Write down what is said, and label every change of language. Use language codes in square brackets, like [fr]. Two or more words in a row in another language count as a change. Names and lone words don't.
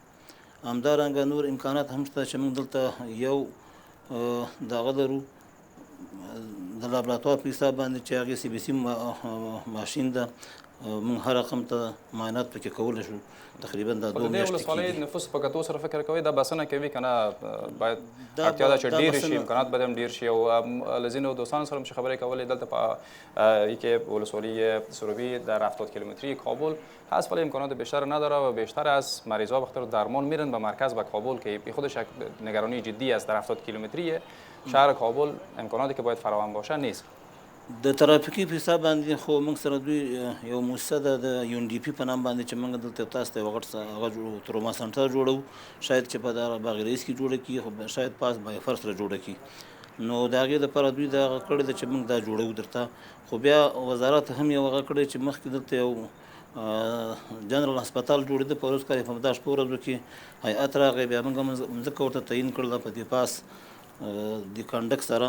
[ps] همدارنګه نور امکانات هم شته چې موږ دلته یو دغه لرو د لابراتوار په حساب باندې چې هغې سی بي سي ماشین ده، موږ هر رقم ته معاینات پکې کولی شو. تقریبا دا 2 میاشتې ولسوالۍ نفوس په کتو سره فکر کوئ دا بسنه کوي که نه باید اړتیا ده چې ډېرې شي، امکانات باید هم ډېر شي؟ او له ځینو دوستانو سره هم چې خبرې کولې دلته [fa] په یک ولسوالی سروبی در 70 کیلومتری کابل هست ولی امکانات بیشتر نداره و بیشتر از مریضا بخاطر درمان میرن به مرکز به کابل که بی خودش نگرانی جدی است. در 70 کیلومتری شهر کابل امکاناتی که باید فراهم باشه نیست. [ps] د ترافیکي په حساب باندې خو موږ سره دوی یو مؤسسه ده د یو ان ډي پي په نام باندې چې موږ دلته تاسو ته یو غټ هغه تروما سنټر جوړوو، شاید چې په دغه باغ رئیس کې جوړه کړي، خو شاید پاس بای فر سره جوړه کړي. نو د هغې دپاره دوی دغه کړې ده چې موږ دا جوړوو درته. خو بیا وزارت هم یو هغه کړی چې مخکې دلته یو جنرال هسپتال جوړېده په روز کال په 10 ورځو کې هیئت راغی، بیا موږ مځکه ورته تعین کړله په دې پاس د کنډک سره.